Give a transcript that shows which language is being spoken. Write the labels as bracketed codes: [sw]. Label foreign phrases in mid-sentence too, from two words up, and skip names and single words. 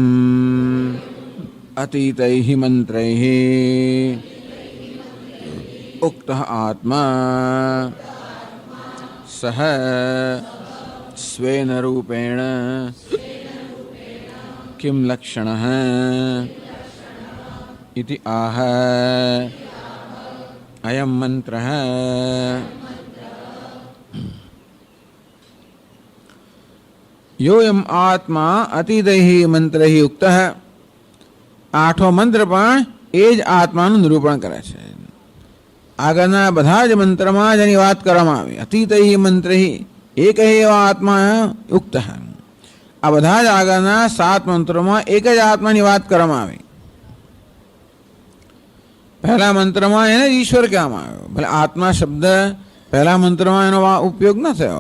[sa] अतीतैः मन्त्रैः उक्तः आत्मा सह स्वेन रूपेण કિમ લક્ષણઃ इति आह अयं मंत्रः योयम आत्मा अतिदैः मंत्रैः उक्तः. [gu] આઠો મંત્ર પણ એ જ આત્માનું નિરૂપણ કરે છે. આગળના બધા જ મંત્રમાં જેની વાત કરવામાં આવી, [sa] अतितैः मन्त्रैः एक एव आत्मा उक्तः. [gu] આ બધા જ આગળના 7 મંત્રોમાં એક જ આત્માની વાત કરવામાં આવી. પહેલા મંત્રમાં એને ઈશ્વર કહેવામાં આવ્યો, ભલે આત્મા શબ્દ પહેલા મંત્રમાં એનો ઉપયોગ ન થયો.